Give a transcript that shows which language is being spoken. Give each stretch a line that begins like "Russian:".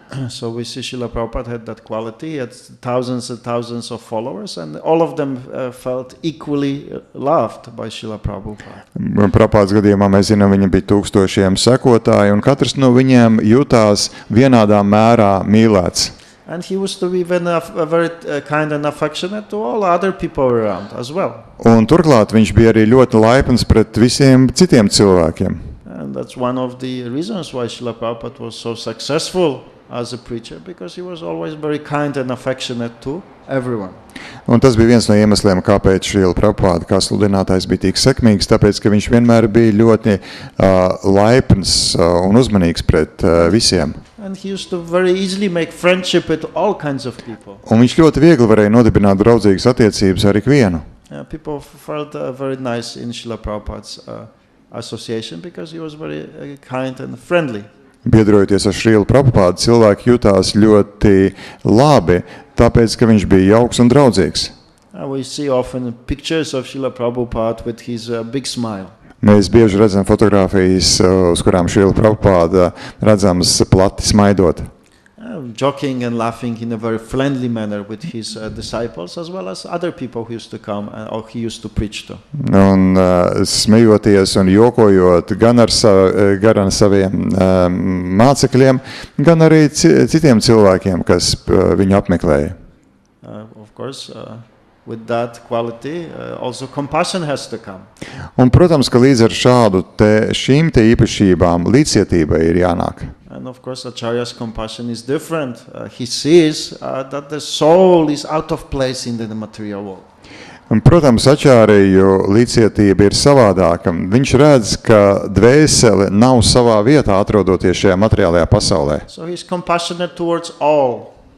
English: So we see Srila Prabhupada had that quality. He had thousands and thousands of followers, and all of them felt equally loved by Srila Prabhupada.
Latvian: Prabhupādas gadījumā mēs zinām, viņam bija tūkstošiem sekotāji, un katrs no viņiem jutās vienādā mērā mīlēts.
English: And he was to be very kind and affectionate to all other people around as well.
Latvian: Un turklāt viņš bija arī ļoti laipns pret visiem citiem cilvēkiem.
English: And that's one of the reasons why Srila Prabhupada was so successful as a preacher because he was always very kind and affectionate to everyone.
Latvian: Un tas bija viens no iemesliem, kāpēc Šrila Prabhupāda kā sludinātājs bija tik sekmīgs, tāpēc, ka viņš vienmēr bija ļoti laipns un uzmanīgs pret visiem.
English: And he used to very easily make friendship with all kinds of people.
Latvian: Un viņš ļoti viegli varēja nodibināt draudzīgas attiecības ar ikvienu.
English: People felt very nice in Srila Prabhupada's association because he was very kind and friendly.
Latvian: Biedrojoties ar Šrilu Prabhupādu, cilvēki jutās ļoti labi, tāpēc, ka viņš bija jauks un draudzīgs.
English: We see often pictures of Srila Prabhupada with his big smile.
Latvian: Mēs bieži redzam fotogrāfijas, uz kurām Šrila Prabhupāda redzams plati smaidot.
English: Joking and laughing in a very friendly manner with his disciples as well as other people who used to come or he used to preach to.
Latvian: Un smejoties un jokojot gan ar saviem mācekļiem, gan arī citiem cilvēkiem, kas viņu apmeklēja.
English: Of course, with that quality, also compassion has to come.
Latvian: Un, protams, ka līdz ar šīm īpašībām līdzcietībai ir jānāk.
English: And of course, Acharya's compassion is different. He sees that the soul is out of place in the material world.
Latvian: Un, protams, Achariju līdzcietība ir savādāka. Viņš redz, ka dvēsele nav savā vietā atrodoties šajā materiālajā pasaulē.
English: So he's compassionate towards all.